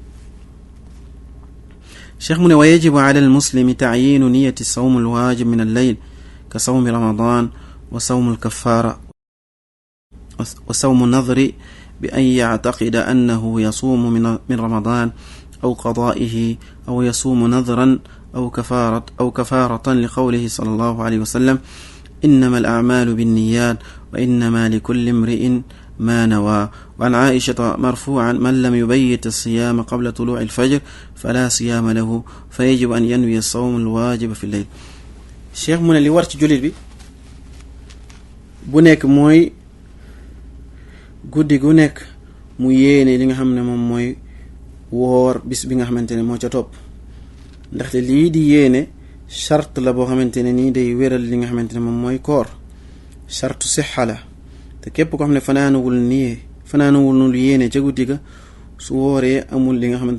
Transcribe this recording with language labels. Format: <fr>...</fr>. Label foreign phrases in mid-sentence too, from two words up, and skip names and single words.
<wo>cheikh mu ne</wo> <ar>ويجب على المسلم تعيين نية صوم الواجب من الليل كصوم رمضان وصوم الكفارة وصوم نذر بأن يعتقد أنه يصوم من رمضان أو قضائه أو يصوم نذرا أو كفارة لقوله صلى الله عليه وسلم إنما الأعمال بالنيات وإنما لكل امرئ ما نوى وعن عائشة مرفوعا من لم يبيت الصيام قبل طلوع الفجر فلا صيام له فيجب أن ينوي الصوم الواجب في الليل</ar> <wo>cheikh mu ne li war ci jullit bi bu nekk mooy guddi gu nekk mu yéene li nga xam ne moom mooy woor bis bi nga xamante ne moo ca topp ndaxte lii di yéene charte la boo xamante ne nii day wéral li nga xamante ne moom mooy koor charte sixa la te képp ko xam ne fanaanuwul yéene ca guddi ga su wooree amul li nga xamante</wo>